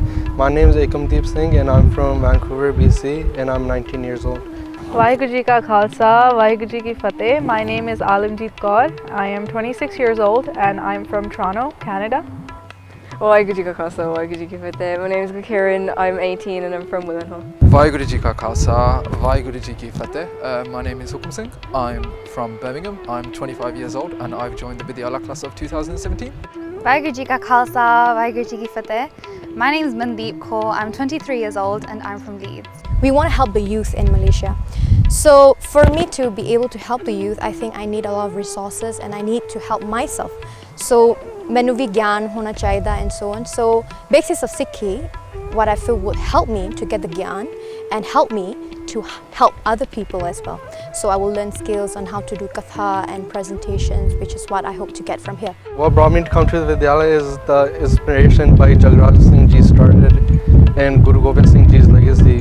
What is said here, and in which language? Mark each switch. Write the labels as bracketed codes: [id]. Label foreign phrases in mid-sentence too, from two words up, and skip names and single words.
[en] My name is Ekamdeep Singh and I'm from Vancouver, BC, and I'm 19 years old. [pa] ਵਾਹਿਗੁਰੂ ਜੀ ਕਾ ਖਾਲਸਾ, ਵਾਹਿਗੁਰੂ ਜੀ ਕੀ ਫ਼ਤਿਹ. [en] My name is Alamjeet Kaur. I am 26 years old and I'm from Toronto, Canada. [pa] ਵਾਹਿਗੁਰੂ ਜੀ ਕਾ ਖਾਲਸਾ, ਵਾਹਿਗੁਰੂ ਜੀ ਕੀ ਫ਼ਤਿਹ. [en] My name is Kiran. I'm 18 and I'm from Willenhall. [pa] ਵਾਹਿਗੁਰੂ ਜੀ ਕਾ ਖਾਲਸਾ, ਵਾਹਿਗੁਰੂ ਜੀ ਕੀ ਫ਼ਤਿਹ. [en] My name is Hukum Singh. I'm from Birmingham. I'm 25 years old and I've joined the Vidyala class of 2017. [pa] ਵਾਹਿਗੁਰੂ ਜੀ ਕਾ ਖਾਲਸਾ, ਵਾਹਿਗੁਰੂ ਜੀ ਕੀ ਫ਼ਤਿਹ. [en] My name is Mandeep Kaur. I'm 23 years old and I'm from Leeds. We want to help the youth in Malaysia. So for me to be able to help the youth, I think I need a lot of resources and I need to help myself. [pa] So ਮੈਨੂੰ ਵੀ ਗਿਆਨ ਹੋਣਾ ਚਾਹੀਦਾ [en] and so on. So Basics of Sikhi, what I feel would help me to get the gyan and help me to help other people as well. So I will learn skills on how to do katha and presentations, which is what I hope to get from here. What brought me to come to the Vidyalaya is the inspiration by Jagraj Singh Ji started and Guru Gobind Singh Ji's legacy.